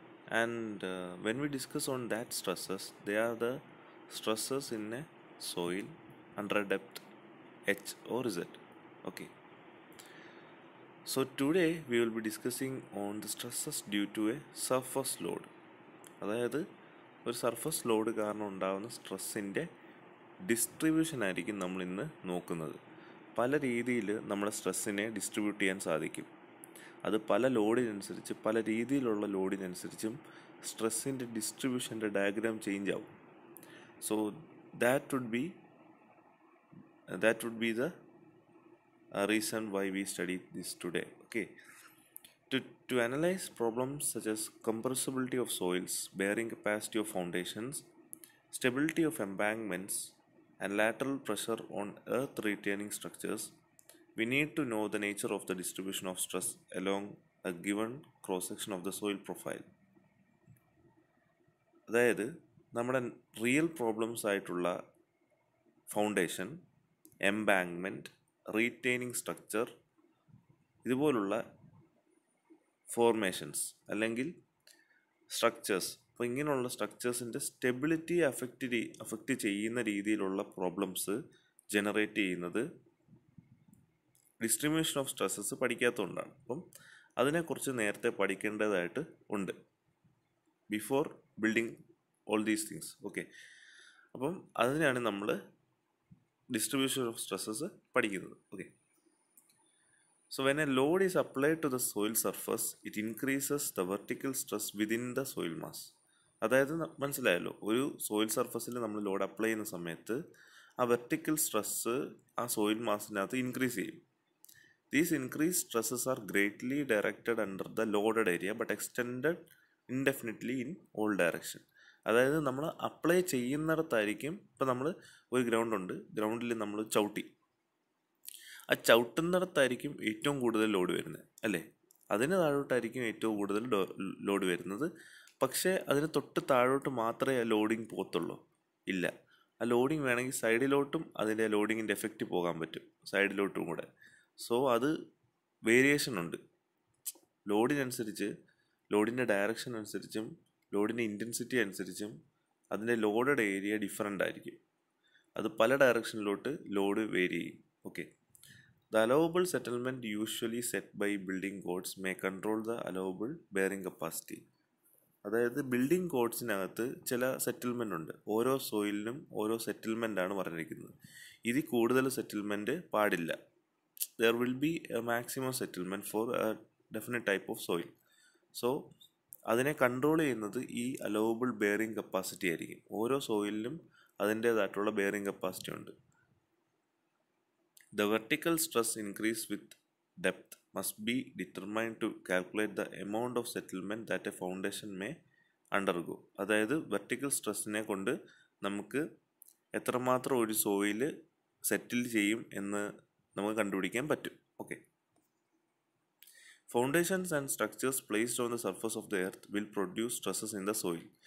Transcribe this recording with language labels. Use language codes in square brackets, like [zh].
[en] And when we discuss on that stresses, they are the stresses in a soil under depth H or Z. Okay. So, today we will be discussing on the stresses due to a surface load. [ml] അതായത് ഒരു surface load കാരണം ഉണ്ടാകുന്ന സ്ട്രെസ്സിൻ്റെ distribution ആയിരിക്കും നമ്മൾ ഇന്ന് നോക്കുന്നത്. പല രീതിയിൽ നമ്മുടെ സ്ട്രെസ്സിനെ ഡിസ്ട്രിബ്യൂട്ട് ചെയ്യാൻ സാധിക്കും. അത് പല ലോഡിനനുസരിച്ച് പല രീതിയിലുള്ള ലോഡിനനുസരിച്ചും സ്ട്രെസ്സിൻ്റെ ഡിസ്ട്രിബ്യൂഷൻ്റെ ഡയഗ്രാം ചേഞ്ച് ആവും. [en] So that would be the reason why we study this today. Okay. To analyze problems such as compressibility of soils, bearing capacity of foundations, stability of embankments, and lateral pressure on earth retaining structures, we need to know the nature of the distribution of stress along a given cross-section of the soil profile. [ml] അതായത് നമ്മുടെ real problems ആയിട്ടുള്ള foundation, embankment, retaining structure, ഇതുപോലുള്ള formations അല്ലെങ്കിൽ structures, അപ്പോൾ ഇങ്ങനെയുള്ള സ്ട്രക്ചേഴ്സിൻ്റെ stability affect ചെയ്യുന്ന രീതിയിലുള്ള problems generate ചെയ്യുന്നത് ഡിസ്ട്രിബ്യൂഷൻ ഓഫ് സ്ട്രെസ്സസ് പഠിക്കാത്തതുകൊണ്ടാണ്. അപ്പം അതിനെക്കുറിച്ച് നേരത്തെ പഠിക്കേണ്ടതായിട്ട് ഉണ്ട് [en] Before building all these things. [ml] Okay, അപ്പം അതിനാണ് നമ്മൾ ഡിസ്ട്രിബ്യൂഷൻ ഓഫ് സ്ട്രെസ്സസ് പഠിക്കുന്നത്. [en] Okay, so when a load is applied to the soil surface, it increases the vertical stress within the soil mass. [ml] അതായത് മനസ്സിലായല്ലോ, ഒരു സോയിൽ സർഫസിൽ നമ്മൾ ലോഡ് അപ്ലൈ ചെയ്യുന്ന സമയത്ത് ആ വെർട്ടിക്കൽ സ്ട്രെസ്സ് ആ സോയിൽ മാസിനകത്ത് ഇൻക്രീസ് ചെയ്യും. [en] These increase stresses are greatly directed under the loaded area but extended indefinitely in all direction. [ml] അതായത് നമ്മൾ അപ്ലൈ ചെയ്യുന്നിടത്തായിരിക്കും, ഇപ്പം നമ്മൾ ഒരു ഗ്രൗണ്ടിൽ നമ്മൾ ചവിട്ടി, ആ ചവിട്ടുന്നിടത്തായിരിക്കും ഏറ്റവും കൂടുതൽ ലോഡ് വരുന്നത് അല്ലേ, അതിന് താഴോട്ടായിരിക്കും ഏറ്റവും കൂടുതൽ ലോഡ് വരുന്നത്. പക്ഷേ അതിന് തൊട്ട് താഴോട്ട് മാത്രമേ ആ ലോഡിങ് പോകത്തുള്ളൂ? ഇല്ല, ആ ലോഡിങ് വേണമെങ്കിൽ സൈഡിലോട്ടും അതിൻ്റെ ലോഡിങ്ങിൻ്റെ എഫക്റ്റ് പോകാൻ പറ്റും, സൈഡിലോട്ടും കൂടെ. സോ അത് വേരിയേഷൻ ഉണ്ട്. ലോഡിനനുസരിച്ച്, ലോഡിൻ്റെ ഡയറക്ഷൻ അനുസരിച്ചും ലോഡിൻ്റെ ഇൻറ്റൻസിറ്റി അനുസരിച്ചും അതിൻ്റെ ലോഡഡ് ഏരിയ ഡിഫറൻ്റ് ആയിരിക്കും. അത് പല ഡയറക്ഷനിലോട്ട് ലോഡ് വേരി ചെയ്യും. [en] Okay, the allowable settlement usually set by building codes may control the allowable bearing capacity. [ml] അതായത് ബിൽഡിംഗ് കോഡ്സിനകത്ത് ചില സെറ്റിൽമെൻ്റ് ഉണ്ട്. ഓരോ സോയിലിനും ഓരോ സെറ്റിൽമെൻ്റ് ആണ് പറഞ്ഞിരിക്കുന്നത്. ഇതിൽ കൂടുതൽ സെറ്റിൽമെൻറ്റ് പാടില്ല. [en] There will be a maximum settlement for a definite type of soil. [ml] So അതിനെ കൺട്രോൾ ചെയ്യുന്നത് ഈ അലൗവബിൾ ബെയറിംഗ് കപ്പാസിറ്റി ആയിരിക്കും. ഓരോ സോയിലിനും അതിൻ്റേതായിട്ടുള്ള ബെയറിംഗ് കപ്പാസിറ്റി ഉണ്ട്. [en] The vertical stress increase with depth must be determined to calculate the amount of settlement that a foundation may undergo. [ml] അതായത് vertical സ്ട്രെസ്സിനെ കൊണ്ട് നമുക്ക് എത്രമാത്രം ഒരു സോയിൽ സെറ്റിൽ ചെയ്യും എന്ന് നമുക്ക് കണ്ടുപിടിക്കാൻ പറ്റും. [en] Okay, foundations and structures placed on the surface of the earth will produce stresses in the soil.